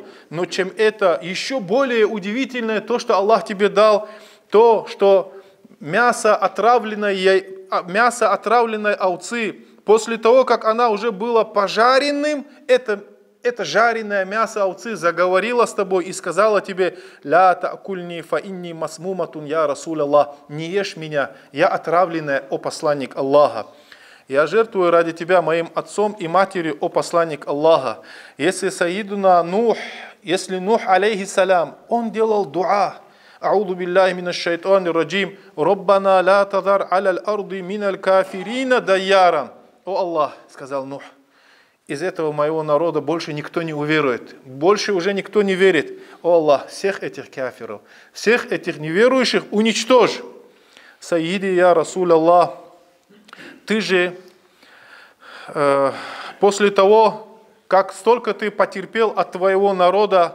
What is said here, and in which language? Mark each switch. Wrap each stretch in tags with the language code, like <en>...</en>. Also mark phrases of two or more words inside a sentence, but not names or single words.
<ru>Но чем это еще более удивительное, то, что Аллах тебе дал, то, что мясо отравленной овцы, после того, как она уже была пожаренным, это жареное мясо овцы заговорило с тобой и сказала тебе:</ru> <ar>«لا تأكلني فإني مسمومة يا رسول الله».</ar> <ru>Не ешь меня, я отравленная, о посланник Аллаха. Я жертвую ради тебя моим отцом и матерью, о посланник Аллаха. Если Саидуна Нух если Нух, алейхиссалям, он делал дуа.</ru> <ar>أعوذ بالله من الشيطان الرجيم ربنا لا تذر على الأرض من الكافرين ديارا.</ar> <ru>О Аллах, сказал Нух, из этого моего народа больше никто не уверует. Больше уже никто не верит. О Аллах, всех этих кафиров, всех этих неверующих уничтожь.</ru> <ar>سيدي يا رسول الله,</ar> <ru>ты же после того, как столько ты потерпел от твоего народа,</ru>